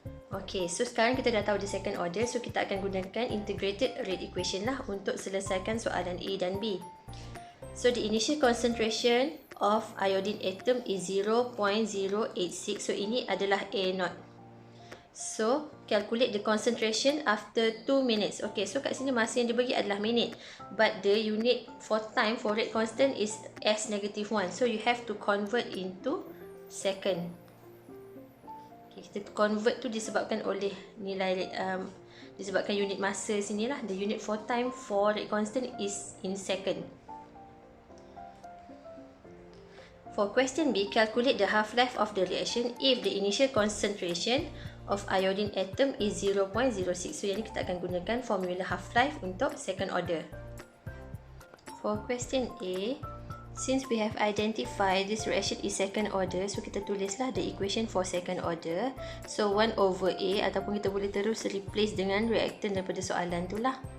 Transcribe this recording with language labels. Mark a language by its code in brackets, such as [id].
[ms] Okay, so sekarang kita dah tahu [en] the second order. [ms] So kita akan gunakan integrated rate equation lah untuk selesaikan soalan A dan B. [en] So the initial concentration of iodine atom is 0.086. [ms] So ini adalah A0. [en] So calculate the concentration after 2 minutes. [ms] Okay, so kat sini masa yang dibagi adalah minit. [en] But the unit for time for rate constant is S-1. So you have to convert into second. [ms] Okay, kita convert tu disebabkan oleh nilai disebabkan unit masa sini lah. [en] The unit for time for rate constant is in second. For question B, calculate the half-life of the reaction if the initial concentration of iodine atom is 0.06. [ms] So yang ni kita akan gunakan formula half-life untuk second order. [en] For question A, since we have identified this reaction is second order, so [ms] kita tulislah [en] the equation for second order. [ms] So 1 over A, ataupun kita boleh terus replace dengan reactant daripada soalan tu lah.